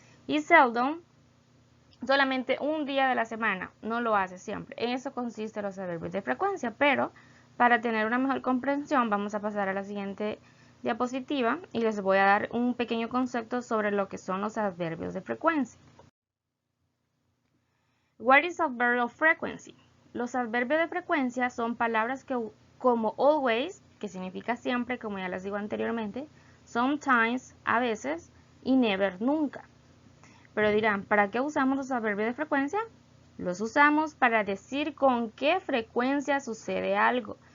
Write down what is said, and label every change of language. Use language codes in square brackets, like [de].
[es] Y seldom, solamente un día de la semana, no lo hace siempre. En eso consiste los adverbios de frecuencia, pero para tener una mejor comprensión vamos a pasar a la siguiente diapositiva y les voy a dar un pequeño concepto sobre lo que son los adverbios de frecuencia. [en] What is adverb of frequency? [es] Los adverbios de frecuencia son palabras que, como always, que significa siempre, como ya les digo anteriormente, sometimes, a veces, y never, nunca. Pero dirán, ¿para qué usamos los adverbios de frecuencia? Los usamos para decir con qué frecuencia sucede algo.